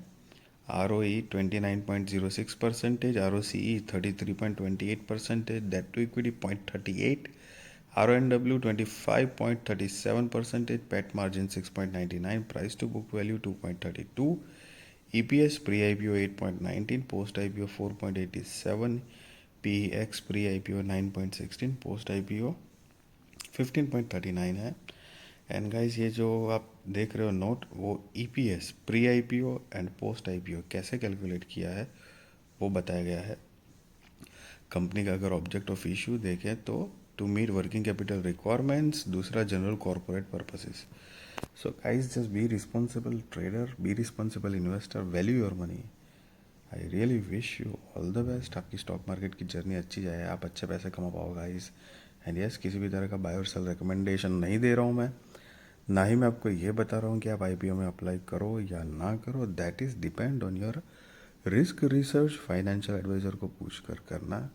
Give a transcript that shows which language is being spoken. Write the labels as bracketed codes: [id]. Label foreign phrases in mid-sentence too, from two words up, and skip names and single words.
[en] ROE 29.06%, ROCE 33.28%, debt to equity 0.38, RONW 25.37%, PAT margin 6.99, price to book value 2.32, EPS pre IPO 8.19, post IPO 4.87, PEX pre IPO 9.16, post IPO 15.39 है। and guys [hi] ये जो आप देख रहे हो नोट, वो [en] EPS pre IPO and post IPO [hi] कैसे कैलकुलेट किया है वो बताया गया है। कंपनी का अगर [en] object of issue [hi] देखें तो [en] to meet working capital requirements, दूसरा general corporate purposes. so guys just be responsible trader, be responsible investor, value your money. I really wish you all the best, [hi] आपकी स्टॉक मार्केट की जर्नी अच्छी जाए, आप अच्छे पैसे कमा पाओ गाइस। [en] and yes, [hi] किसी भी तरह का बाय और [en] sell recommendation [hi] नहीं दे रहा हूँ मैं, ना ही मैं आपको ये बता रहा हूँ कि आप IPO में अप्लाई करो या ना करो, [en] that is depend on your risk research, financial advisor [hi] को पूछ कर करना।